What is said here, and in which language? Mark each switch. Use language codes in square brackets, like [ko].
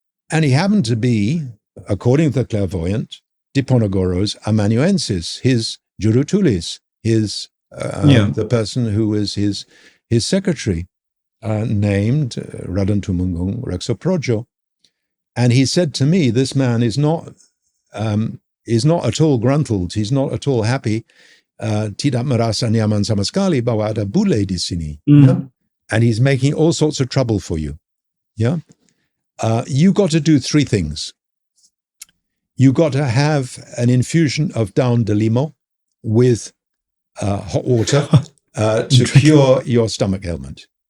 [en] And he happened to be, according to the clairvoyant, Diponegoro's amanuensis, his jurutulis, his the person who was his secretary, named Raden Tumenggung Reksoprojo. And he said to me, this man is not at all gruntled, he's not at all happy. [id] Tidak merasa nyaman sama sekali bahwa ada bule di sini. [en] Yeah? And he's making all sorts of trouble for you. Yeah? You got to do three things. You got to have an infusion of daun delimo with hot water to cure your stomach ailment.